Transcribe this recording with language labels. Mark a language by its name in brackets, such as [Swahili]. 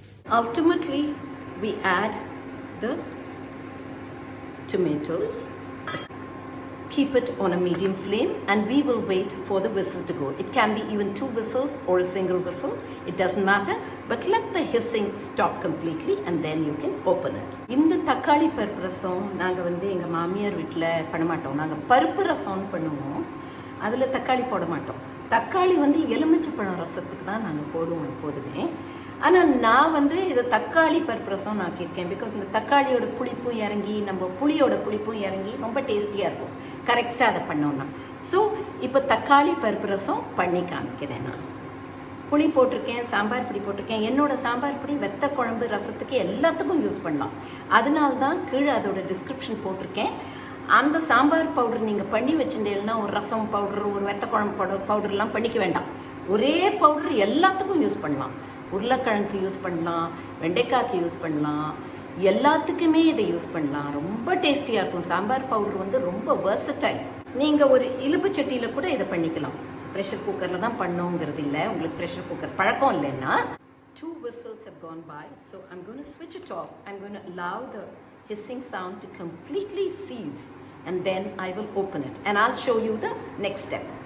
[English] Ultimately, we add the tomatoes. keep it on a medium flame and we will wait for the whistle to go. It can be even 2 whistles or a single whistle. It doesn't matter. But let the hissing stop completely and then you can open it. [Tamil] இந்த தக்காளி பருப்பு ரசம் நாங்கள் வந்து எங்கள் மாமியார் வீட்டில் பண்ண மாட்டோம். நாங்கள் பருப்பு ரசம்னு பண்ணுவோம். அதில் தக்காளி போட மாட்டோம். தக்காளி வந்து எலுமிச்சைப்பழம் ரசத்துக்கு தான் நாங்கள் போடுவோம் எப்போதுமே. ஆனால் நான் வந்து இதை தக்காளி பருப்பு ரசம் ஆக்கியிருக்கேன். பிகாஸ் இந்த தக்காளியோட புளிப்பும் இறங்கி நம்ம புளியோட புளிப்பும் இறங்கி ரொம்ப டேஸ்டியாக இருக்கும் கரெக்டாக அதை பண்ணோன்னா. ஸோ இப்போ தக்காளி பருப்பு ரசம் பண்ணி காமிக்கிறேன். நான் புளி போட்டிருக்கேன், சாம்பார் பொடி போட்டிருக்கேன். என்னோட சாம்பார் பொடி வெத்த குழம்பு ரசத்துக்கு எல்லாத்துக்கும் யூஸ் பண்ணலாம். அதனால தான் கீழே அதோட டிஸ்கிரிப்ஷன் போட்டிருக்கேன். அந்த சாம்பார் பவுடர் நீங்கள் பண்ணி வச்சுட்டேன்னா ஒரு ரசம் பவுடர் ஒரு வெத்த குழம்பு பவுடர்லாம் பண்ணிக்க வேண்டாம். ஒரே பவுடர் எல்லாத்துக்கும் யூஸ் பண்ணலாம். உருளைக்கிழங்குக்கு யூஸ் பண்ணலாம், வெண்டைக்காய்க்கு யூஸ் பண்ணலாம், எல்லாத்துக்குமே இதை யூஸ் பண்ணலாம். ரொம்ப டேஸ்டியாக இருக்கும். சாம்பார் பவுடர் வந்து ரொம்ப வெர்சடைல். நீங்கள் ஒரு இலுப்பு சட்டியில் கூட இதை பண்ணிக்கலாம். ப்ரெஷர் குக்கரில் தான் பண்ணோங்கிறது இல்லை. உங்களுக்கு ப்ரெஷர் குக்கர் பழக்கம் இல்லைன்னா [English] 2 whistles have gone by. So I'm going to switch it off. I'm going to allow the hissing sound to completely cease and then I will open it and I'll show you the next step.